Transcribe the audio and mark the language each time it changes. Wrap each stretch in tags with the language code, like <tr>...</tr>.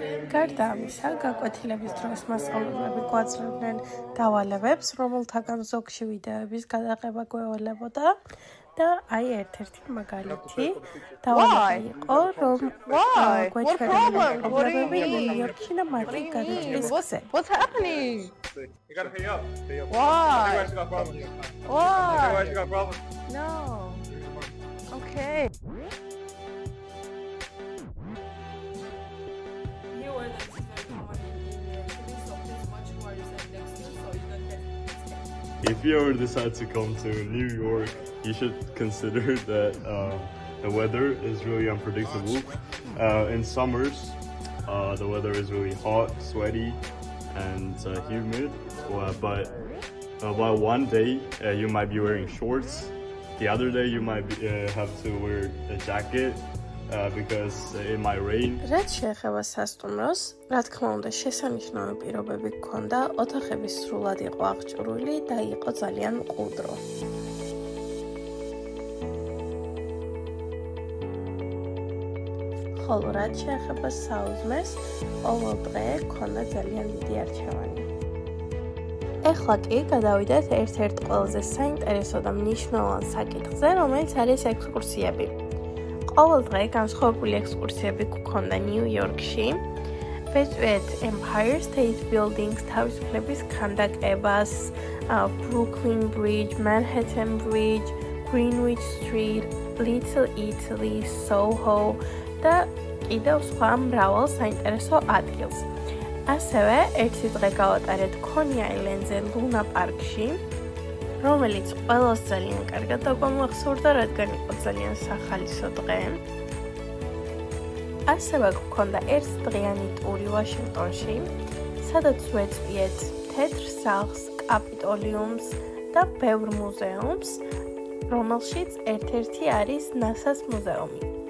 <ka>გარდა ამისა, გაკვეთილების დროს მასწავლებლები გვაძლევდნენ დავალებებს, რომელთაგან ზოგში ვიდეოების გადაღება გვევალებოდა და აი ერთ-ერთი მაგალითი დავალება იყო, რომ გვეჩვენებდნენ პრობლემები ნიუ-იორკში და მათი გადაჭრის გზზე.</ka> <en>What's happening? You gotta pay up. Why? Everybody's got problems. Why? Everybody's got problems. No. Okay. If you ever decide to come to New York, you should consider that the weather is really unpredictable. In summers, the weather is really hot, sweaty, and humid. But one day you might be wearing shorts. The other day you might have to wear a jacket. Because it might rain.</en> <ka>რაც შეეხება სასტუმროს, რა თქმა უნდა, შესანიშნავი პირობები გქონდა, ოთახები სრულად იყო აღჭურვილი და იყო ძალიან მყუდრო. ხოლო რაც შეეხება საუზმეს, ყოველ დღე გქონდა ძალიან დიდი არჩევანი. ეხლა კი გადავიდეთ ერთ-ერთ ყველაზე საინტერესო და მნიშვნელოვან საკითხზე, რომელიც არის ექსკურსიები. ყოველ დღე განსხვავებული ექსკურსიები გქონდა ნიუ-იორკში. ვეწვიეთ Empire State Building-ს, თავისუფლების ქანდაკებას, Brooklyn Bridge, Manhattan Bridge, Greenwich Street, Little Italy, Soho და კიდევ სხვა მრავალ საინტერესო ადგილს. ასევე ერთი დღე გავატარეთ Coney Island-ზე, Luna Park-ში, რომელიც ყველას ძალიან კარგად დაგვამახსოვრდა, რადგან იყო ძალიან სახალისო დღე. ასევე გქონდა ერთდღიანი ტური ვაშინგტონში, სადაც ვეწვიეთ თეთრ სახლს, კაპიტოლიუმს და ბევრ მუზეუმს, რომელშიც ერთ-ერთი არის NASA-ს მუზეუმი.</ka>